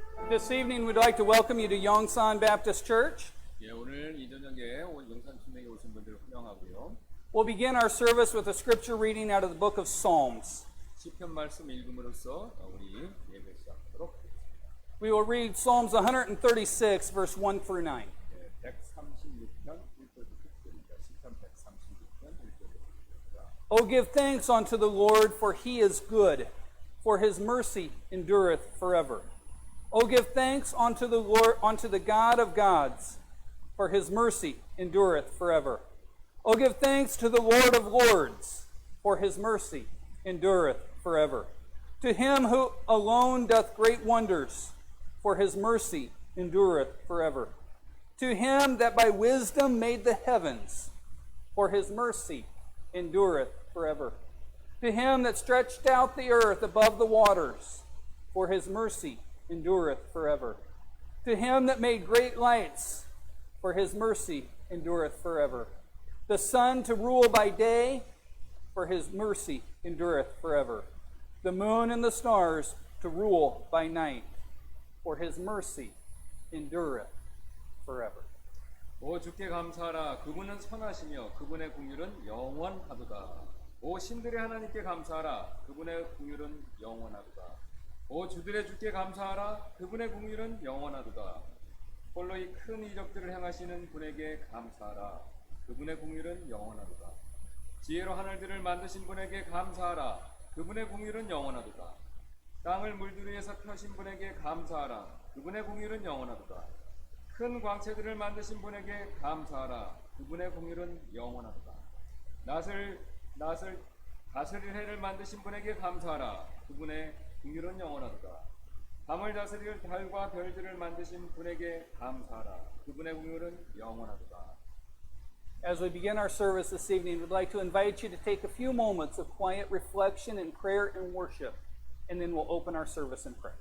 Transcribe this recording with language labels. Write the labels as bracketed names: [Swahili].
[English] This evening we'd like to welcome you to Yongsan Baptist Church. [Korean] 예, 오늘 이 저녁에 영산 순례에 오신 분들을 환영하고요. [English] We'll begin our service with a scripture reading out of the book of Psalms. [Korean] 시편 말씀 읽음으로써 우리 예배 시작하도록 하겠습니다. [English] We will read Psalms 136, verse 1 through 9. [Korean] 예, 136편 1절부터 9절입니다. 시편 136편 1절부터 9절입니다. [English] Oh, give thanks unto the Lord, for he is good, for his mercy endureth forever. Oh, give thanks unto the Lord, unto the God of gods, for his mercy endureth forever. Oh, give thanks to the Lord of lords, for his mercy endureth forever. To him who alone doth great wonders, for his mercy endureth forever. To him that by wisdom made the heavens, for his mercy endureth forever. To him that stretched out the earth above the waters, for his mercy endureth forever. To him that made great lights, for his mercy endureth forever. The sun to rule by day, for his mercy endureth forever. The moon and the stars to rule by night, for his mercy endureth forever. [Korean] 오 주께 감사하라. 그분은 선하시며 그분의 긍휼은 영원하도다. 오 신들의 하나님께 감사하라. 그분의 긍휼은 영원하도다. 오 주들의 주께 감사하라. 그분의 긍휼은 영원하도다. 홀로 이 큰 이적들을 행하시는 분에게 감사하라. 그분의 긍휼은 영원하도다. 지혜로 하늘들을 만드신 분에게 감사하라. 그분의 긍휼은 영원하도다. 땅을 물두리에서 펴신 분에게 감사하라. 그분의 긍휼은 영원하도다. 큰 광채들을 만드신 분에게 감사하라. 그분의 긍휼은 영원하도다. 낫을 다스릴 해를 만드신 분에게 감사하라. 그분의 긍휼은 영원하도다. 밤을 다스릴 달과 별들을 만드신 분에게 감사하라. 그분의 긍휼은 영원하도다. [English] As we begin our service this evening, we'd like to invite you to take a few moments of quiet reflection and prayer and worship, and then we'll open our service in prayer.